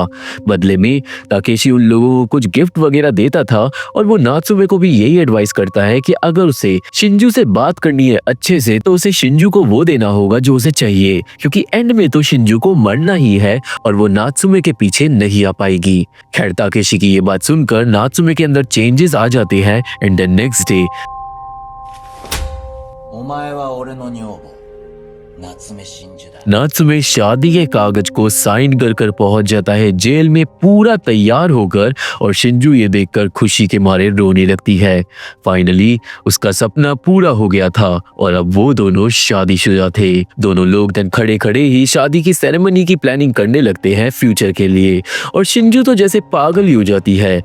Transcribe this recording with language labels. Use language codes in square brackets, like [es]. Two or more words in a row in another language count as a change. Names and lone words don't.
[hi] बदले में ताकेशी उन लोगों को कुछ गिफ्ट वगैरह देता था, और वो नात्सुमे को भी यही एडवाइस करता है कि अगर उसे शिंजू से बात करनी है अच्छे से, तो उसे शिंजू को वो देना होगा जो उसे चाहिए, क्योंकि एंड में तो शिंजू को मरना ही है और वो नात्सुमे के पीछे नहीं आ पाएगी। खैर ताकेशी की ये बात सुनकर नात्सुमे के अंदर चेंजेस आ जाते हैं। [en] And the next day [ja] お前は俺の女房 [hi] नात्सुमे शादी के कागज को साइन कर पहुंच जाता है जेल में पूरा तैयार होकर और शिंजू ये देखकर खुशी के मारे रोने लगती है। फाइनली उसका सपना पूरा हो गया था और अब वो दोनों शादीशुदा थे। दोनों लोग दिन खड़े खड़े ही शादी की सेरेमनी की प्लानिंग करने लगते हैं फ्यूचर के लिए और शिंजू तो जैसे पागल ही हो जाती है।